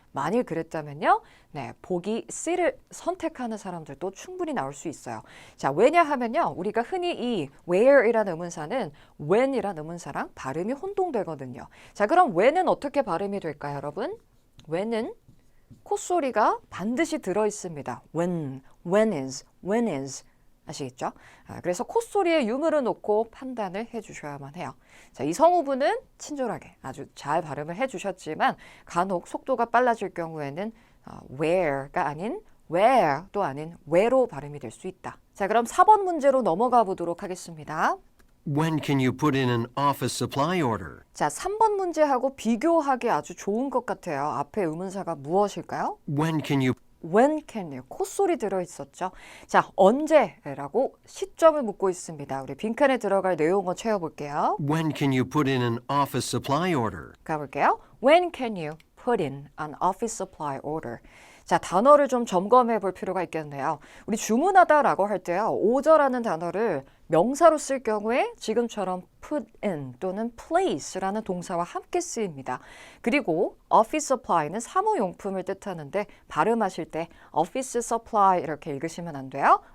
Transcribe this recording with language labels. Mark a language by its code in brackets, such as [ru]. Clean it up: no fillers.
[ko] 만일 그랬다면요. 네, 보기 C를 선택하는 사람들도 충분히 나올 수 있어요. 자, 왜냐하면요. 우리가 흔히 이 where이라는 의문사는 when이라는 의문사랑 발음이 혼동되거든요. 자, 그럼 when은 어떻게 발음이 될까요, 여러분? when은 콧소리가 반드시 들어 있습니다. [en] when is [ko] 아시겠죠? 그래서 콧소리에 유무를 놓고 판단을 해주셔야만 해요. 자, 이 성우분은 친절하게 아주 잘 발음을 해주셨지만 간혹 속도가 빨라질 경우에는 where가 아닌 where도 아닌 where로 발음이 될 수 있다. 자, 그럼 4번 문제로 넘어가 보도록 하겠습니다. [en] When can you put in an office supply order? [ko] 자, 3번 문제하고 비교하기 아주 좋은 것 같아요. 앞에 의문사가 무엇일까요? [en] When can you When can you? [ko] 콧소리 들어있었죠. 자, 언제라고 시점을 묻고 있습니다. 우리 빈칸에 들어갈 내용을 채워볼게요. [en] When can you put in an office supply order? [ko] 가볼게요. [en] When can you put in an office supply order? [ko] 자, 단어를 좀 점검해 볼 필요가 있겠네요. 우리 주문하다라고 할 때요. order라는 단어를 명사로 쓸 경우에 지금처럼 put in 또는 place라는 동사와 함께 쓰입니다. 그리고 office supply는 사무용품을 뜻하는데 발음하실 때 office supply 이렇게 읽으시면 안 돼요.